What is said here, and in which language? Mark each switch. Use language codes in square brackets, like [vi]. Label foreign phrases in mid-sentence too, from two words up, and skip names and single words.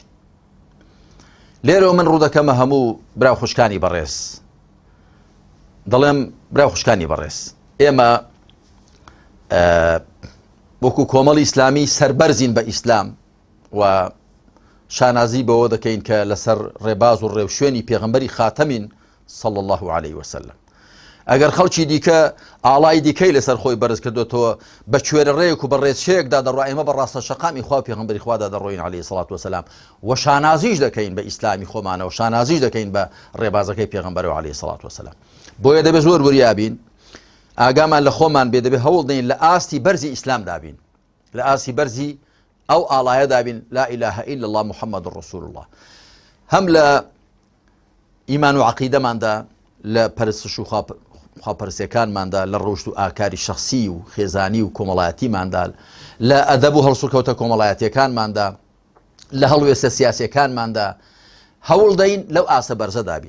[ckb] لێرەوە من ڕوو دەکەمە هەموو براو خوشکانی بەڕێز، دەڵێم براو خوشکانی بەڕێز، ئێمە وەکو کۆمەڵی ئیسلامی سەربەرزین بە ئیسلام و شانازی بەوە دەکەین کە لەسەر ڕێباز و ڕێوشوێنی پێغەمبەری خاتەمین [ar] صلی الله عليه وسلم. [ckb] ئەگەر خەڵکی دیکە ئاڵای دیکەی لەسەر خۆی بەرز کردوێتەوە بە کوێرە ڕێک و بە ڕێچەیەکدا دەڕۆ، ئێمە بە ڕاستە شەقامی خوا و پێغەمبەری خوادا دەڕۆین [ar] عليه الصلاة والسلام [ckb] و شانازیش دەکەین بە ئیسلامی خۆمانەوە، شانازیش دەکەین بە ڕێبازەکەی پێغەمبەرەوە [ar] عليه الصلاة والسلام. [ckb] بۆیە دەبێت زۆر وریابین، ئاگامان لە خۆمان بێ، دەبێت هەوڵ دەین لە ئاستی بەرزی ئیسلام دابین، لە ئاستی بەرزی ئەو ئاڵایە دابین [ar] لا إله إلا الله محمد رسول الله. [ckb] هەم لە ئیمان و عەقیدەماندا، لە پەرستش و خواپەرستیەکانماندا، لە ڕۆشت و ئاکاری شەخسی و خێزانی و کۆمەڵایەتیماندا، لە ئەدەب و هەڵسوکەوتە کۆمەڵایەتیەکانماندا، لە هەڵوێستە سیاسیەکانماندا هەوڵ دەین لەو ئاسە بەرزە دابین.